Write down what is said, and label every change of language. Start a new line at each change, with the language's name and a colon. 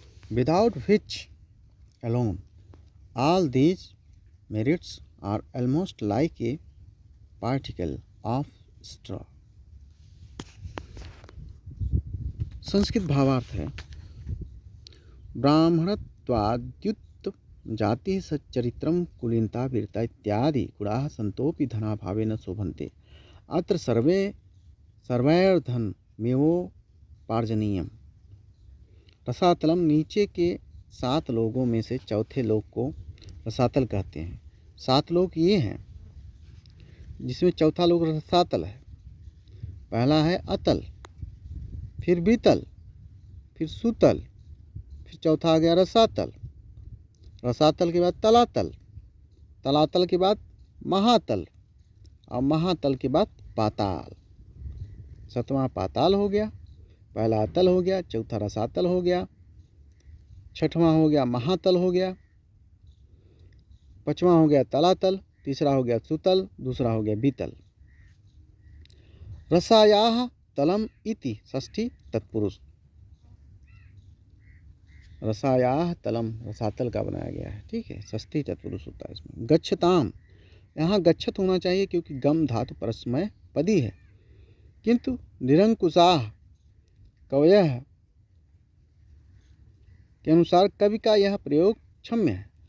English: Without which alone all these merits are almost like a particle of straw.
Hindi: Sanskrit भावार्थ है
Sanskrit: ब्राह्मणत्वाद्युत जाति सच्चरित्रम कुलीनता वीरता इत्यादि गुणाः संतोपि धनाभावे न शोभन्ते अत्र सर्वैर्धनमेवोपार्जनीयम्।
Hindi: रसातलम नीचे के 7 लोगों में से चौथे लोग को रसातल कहते हैं। 7 लोग ये हैं जिसमें चौथा लोग रसातल है। पहला है अतल, फिर बीतल, फिर सुतल, फिर चौथा आ गया रसातल। रसातल के बाद तलातल, तलातल के बाद महातल और महातल के बाद पाताल। 7वां पाताल हो गया, पहला अतल हो गया, चौथा रसातल हो गया, 6वां हो गया महातल हो गया, 5वां हो गया तलातल, तीसरा हो गया सुतल, दूसरा हो गया बीतल।
Sanskrit: रसायाः तलम इति षष्ठी तत्पुरुष। रसायाः तलम
Hindi: रसातल का बनाया गया है, ठीक है, षष्ठी तत्पुरुष होता है इसमें। गच्छताम, यहाँ गच्छत होना चाहिए क्योंकि गम धातु परस्मय पदी है, किंतु
Sanskrit: निरंकुशाः कवयः
Hindi: के अनुसार कवि का यह प्रयोग क्षम्य है।